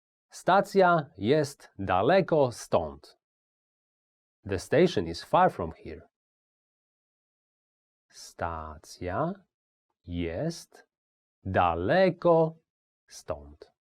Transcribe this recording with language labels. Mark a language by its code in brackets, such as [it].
[pl] Stacja jest daleko stąd. [en] The station is far from here. [pl] Stacja jest daleko stąd.